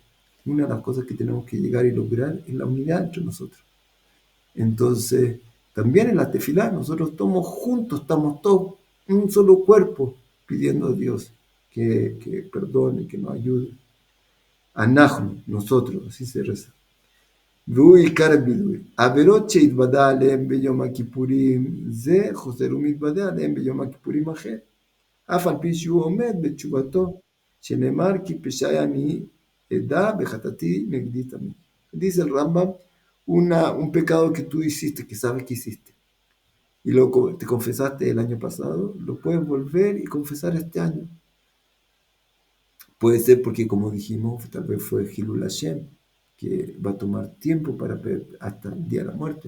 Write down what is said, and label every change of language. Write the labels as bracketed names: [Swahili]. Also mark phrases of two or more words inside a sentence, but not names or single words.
[Spanish] Una de las cosas que tenemos que llegar y lograr es la unidad entre nosotros. Entonces, también en la tefilá, nosotros estamos juntos, estamos todos un solo cuerpo, pidiendo a Dios que perdone, que nos ayude. Anachnu, nosotros, así se reza. [Hebrew] ועיקר הווידוי. עבירות שהתוודה עליהם ביום הכיפורים זה, חוזר ומתוודה עליהם ביום הכיפורים אחר. אף על פי שהוא עומד בתשובתו, שנאמר כי פשעי אני אדע וחטאתי נגדי תמיד. [Spanish] Dice el Rambam, un pecado que tú hiciste, que sabes que hiciste, y te confesaste el año pasado, lo puedes volver y confesar este año. Puede ser porque, como dijimos, tal vez fue [Hebrew] חילול השם, [Spanish] que va a tomar tiempo hasta el día de la muerte.